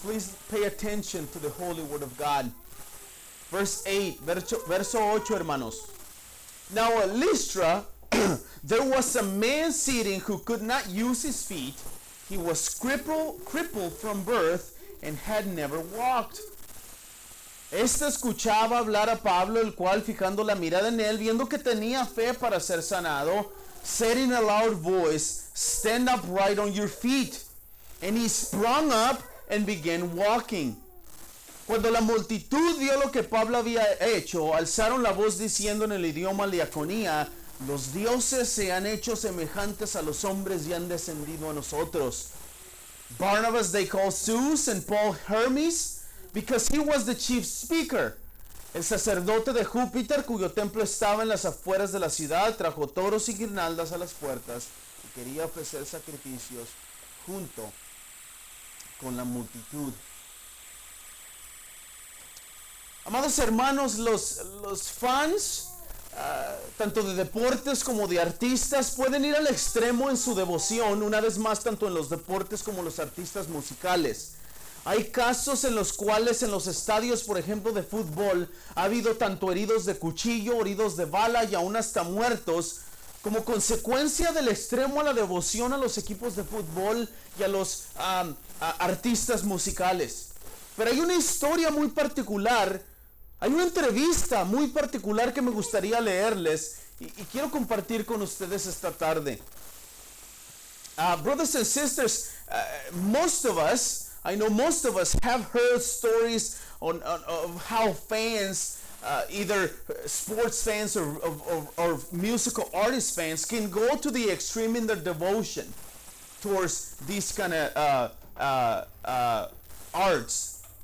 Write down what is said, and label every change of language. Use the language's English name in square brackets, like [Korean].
[English] Please pay attention to the holy word of God. Verse 8, [Spanish] verso 8, hermanos. [English] Now at Lystra, there was a man sitting who could not use his feet. He was crippled from birth and had never walked. [Spanish] Escuchaba hablar a Pablo, el cual, fijando la mirada en él, viendo que tenía fe para ser sanado, [English] said in a loud voice, "Stand upright on your feet." And he sprung up and began walking. [Spanish] Cuando la multitud vio lo que Pablo había hecho, alzaron la voz diciendo en el idioma liaconía, los dioses se han hecho semejantes a los hombres y han descendido a nosotros. [English] Barnabas they called Zeus and Paul Hermes, because he was the chief speaker. [Spanish] El sacerdote de Júpiter, cuyo templo estaba en las afueras de la ciudad, trajo toros y guirnaldas a las puertas y quería ofrecer sacrificios junto con la multitud. Amados hermanos, los fans, tanto de deportes como de artistas, pueden ir al extremo en su devoción, una vez más, tanto en los deportes como los artistas musicales. Hay casos en los cuales en los estadios, por ejemplo, de fútbol, ha habido tanto heridos de cuchillo, heridos de bala y aún hasta muertos, como consecuencia del extremo a la devoción a los equipos de fútbol y a los artistas musicales. Pero hay una historia muy particular. Hay una entrevista muy particular que me gustaría leerles y quiero compartir con ustedes esta tarde. [English] Brothers and sisters, most of us have heard stories of how fans, either sports fans or musical artist fans, can go to the extreme in their devotion towards these kind of arts.